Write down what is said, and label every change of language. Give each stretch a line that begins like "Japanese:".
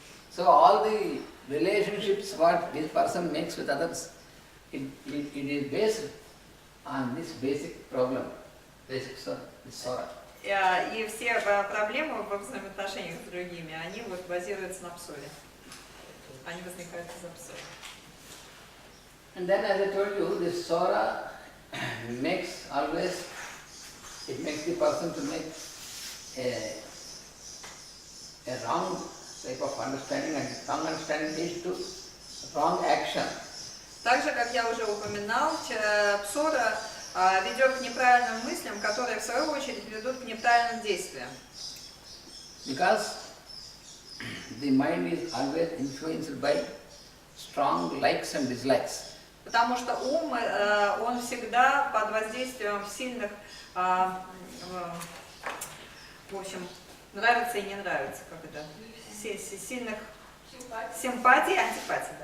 English: So all the relationships what this person makes with others, it is based on this basic problem, basic sora.
Russian: И все проблемы во взаимоотношениях с другими, они вот базируются на псоре. Они возникают из-за псори.
English: And then as I told you, this sora makes always, it makes the person to make a wrong type of understanding, and wrong understanding leads to wrong action.
Russian: Так же, как я уже упоминал, псора ведет к неправильным мыслям, которые в свою очередь ведут к неправильным действиям.
English: Because the mind is always influenced by strong likes and dislikes.
Russian: Потому что ум, он всегда под воздействием сильных, в общем, нравится и не нравится, как это, сильных симпатий и антипатий.